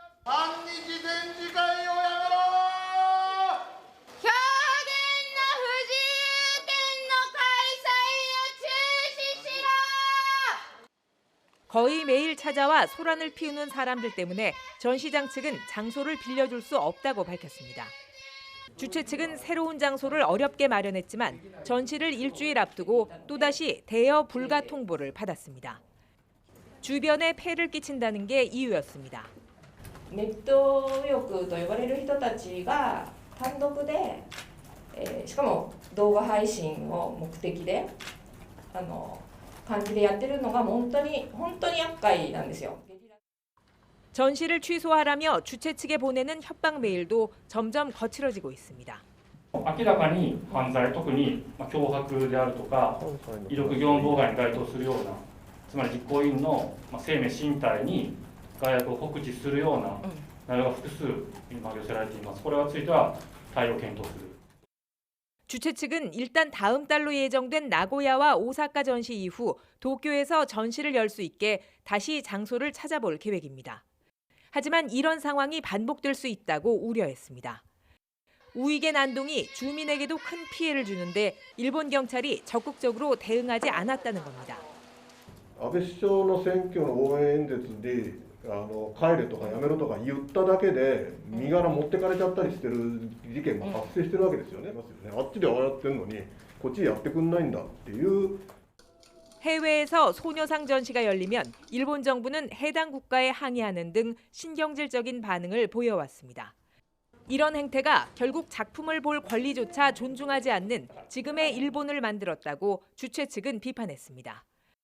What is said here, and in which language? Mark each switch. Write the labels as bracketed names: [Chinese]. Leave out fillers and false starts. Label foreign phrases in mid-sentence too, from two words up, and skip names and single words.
[Korean] 거의 매일 찾아와 소란을 피우는 사람들 때문에 전시장 측은 장소를 빌려줄 수 없다고 밝혔습니다. 주최 측은 새로운 장소를 어렵게 마련했지만 전시를 일주일 앞두고 또다시 대여 불가 통보를 받았습니다. 주변에 폐를 끼친다는 게 이유였습니다. [Japanese] ネット右翼と呼ばれる人たちが単独で、しかも動画配信を目的で感じでやってるのが本当に厄介なんですよ。 [Korean] 전시를 취소하라며 주최 측에 보내는 협박 메일도 점점 거칠어지고 있습니다. [Japanese] 明らかに犯罪、特に脅迫であるとか威力業務妨害に該当するような、つまり実行委員の生命身体に害悪を告知するような内容が複数今寄せられています。これについては対応を検討する。 [Korean] 주최 측은 일단 다음 달로 예정된 나고야와 오사카 전시 이후 도쿄에서 전시를 열 수 있게 다시 장소를 찾아볼 계획입니다. 하지만 이런 상황이 반복될 수 있다고 우려했습니다. 우익의 난동이 주민에게도 큰 피해를 주는데 일본 경찰이 적극적으로 대응하지 않았다는 겁니다. [Japanese] 安倍首相の選挙の応援演説で帰れとかやめろとか言っただけで身柄持ってかれちゃったりしてる事件が発生してるわけですよね。あっちでああやってるのにこっちでやってくんないんだっていう。 [Korean] 해외에서 소녀상 전시가 열리면 일본 정부는 해당 국가에 항의하는 등 신경질적인 반응을 보여왔습니다. 이런 행태가 결국 작품을 볼 권리조차 존중하지 않는 지금의 일본을 만들었다고 주최 측은 비판했습니다.